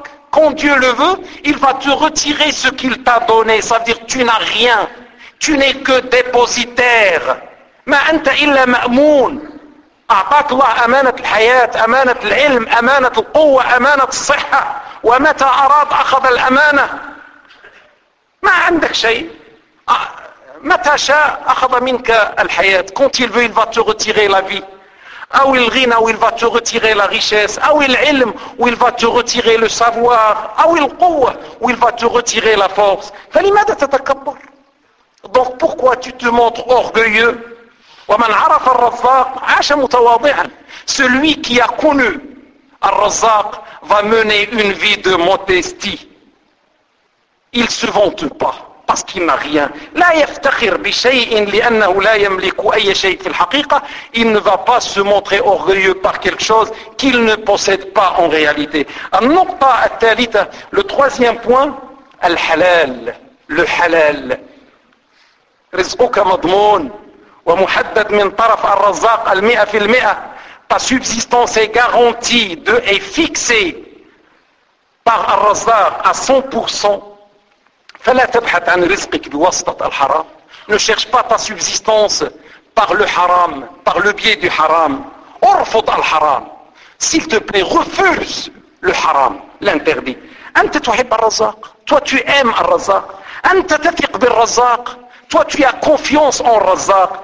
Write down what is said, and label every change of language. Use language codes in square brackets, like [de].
[fr] Quand Dieu le veut, il va te retirer ce qu'il t'a donné. Ça veut dire que tu n'as rien. Tu n'es que dépositaire. [ar] Ma anta illa ma'moun. أعطاك الله أمانة الحياة، أمانة العلم، أمانة القوة، أمانة الصحة، ومتى أراد أخذ الأمانة؟ ما عندك شيء. متى شاء أخذ منك الحياة. [fr] Quand il veut, il va te retirer la vie. [ar] أو الغنى، أو [fr] il va te retirer la richesse. [ar] أو العلم، أو [fr] il va te retirer le savoir. [ar] أو القوة، أو [fr] il va te retirer la force. [ar] فلماذا تتكبر؟ [fr] Donc pourquoi tu te montres orgueilleux؟ [ar] ومن عرف الرزاق عاش متواضعا. [fr] Celui qui a connu Ar-Razzaq va mener une vie de modestie. Il se vante pas parce qu'il n'a rien. [ar] لا يفتخر بشيء لأنه لا يملك أي شيء في الحقيقة. [fr] Il ne va pas se montrer orgueilleux par quelque chose qu'il ne possède pas en réalité. [ar] النقطة الثالثة, [fr] le troisième point, الحلال, le halal. [ar] رزقك مضمون ومحدد من طرف الرزاق المئة في المئة. [fr] Ta subsistance est garantie de et fixée par الرزاق à 100%. [ar] فلا تبحث عن رزقك بواسطة الحرام. [fr] Ne cherche pas ta subsistance par le haram, par le biais du haram. [ar] ارفض الحرام. [fr] S'il te plaît, refuse le haram, l'interdit. [ar] أنت تحب الرزاق. [fr] Toi, tu aimes الرزاق. أنت تثق بالرزاق. Toi, tu as confiance en Razzaq.